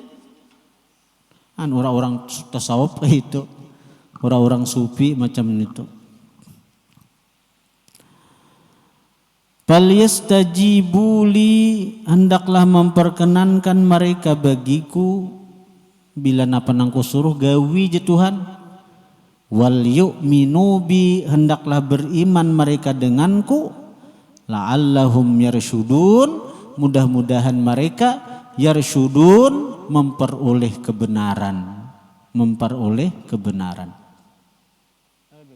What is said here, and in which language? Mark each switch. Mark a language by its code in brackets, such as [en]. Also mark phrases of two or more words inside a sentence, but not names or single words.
[id] Kan orang-orang tasawuf itu, orang-orang sufi macam itu. Falyastajibuli, hendaklah memperkenankan mereka bagiku bila napa nangku suruh gawi je Tuhan. [ar] وليؤمنوا بي, [id] hendaklah beriman mereka denganku. [ar] لعلهم يرشدون, [id] mudah-mudahan mereka yarsyudun, memperoleh kebenaran.